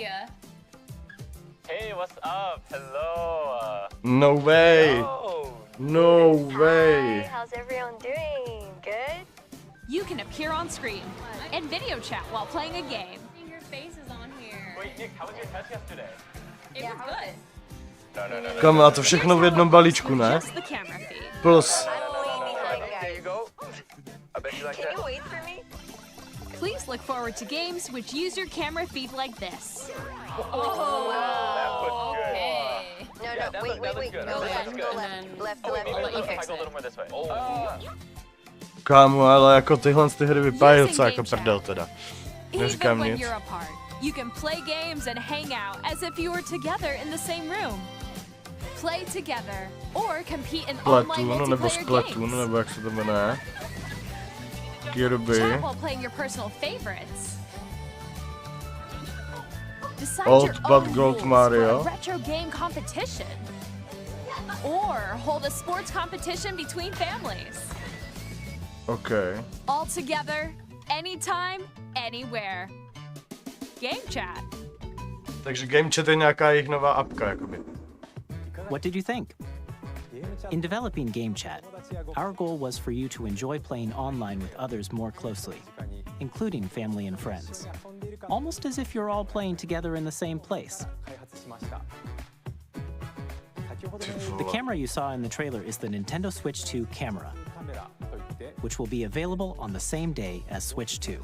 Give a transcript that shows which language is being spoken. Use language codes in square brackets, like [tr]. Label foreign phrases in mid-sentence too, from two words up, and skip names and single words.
[en] Hey, what's up? Hello. No way. No way. Hi, how's everyone doing? Good? You can appear on screen and video chat while playing a game. Your face is on here. Wait, Nick, how was your test yesterday? It was good. No. [cs] Kam, a to všechno v jednom balíčku, ne? [en] Just the camera feed. Plus. There you go. I bet you like Can you wait for me? Please look forward to games which use your camera feed like this. Oh, okay. No, wait. Go left. Left. Okay. Go a little more this way. [cs] Kámo, ale jako tyhle ty hry vypadají docela jako prdel teda. Neříkám [en] Even when [cs] nic. [en] you're apart, you can play games and hang out as if you were together in the same room. Play together or compete in online Splatoon, [cs] nebo [en] multiplayer Splatoon, games. [cs] nebo jak se to jmenuje. [en] Kirby. Chat while playing your personal favorites. Decide Old your but own Gold rules Mario. for a retro game competition. Or hold a sports competition between families. OK. All together, anytime, anywhere. Game chat. [cs] Takže Game Chat je nějaká jejich nová apka, jakoby. [en] What did you think? In developing Game Chat, our goal was for you to enjoy playing online with others more closely, including family and friends, almost as if you're all playing together in the same place. The camera you saw in the trailer is the Nintendo Switch 2 camera, which will be available on the same day as Switch 2.